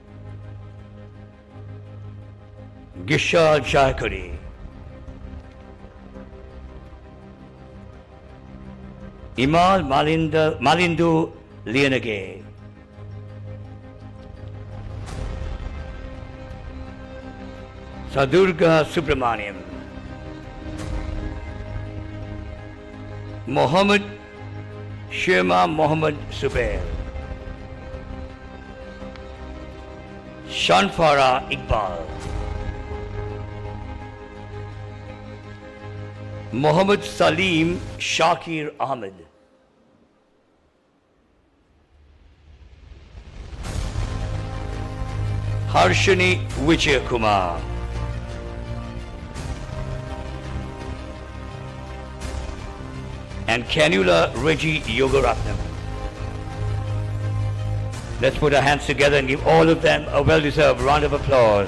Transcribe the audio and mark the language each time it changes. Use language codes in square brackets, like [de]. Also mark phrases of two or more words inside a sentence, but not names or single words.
[en] Gishal Chakuri. Imal Malindu Lianage. Sadurga Subramaniam. Mohammed Shema Mohammed Zubair. Shanfara Iqbal. Mohammed Salim Shakir Ahmed. Harshini Vijay Kumar. And Canula Reggie Yogaratnam. Let's put our hands together and give all of them a well-deserved round of applause.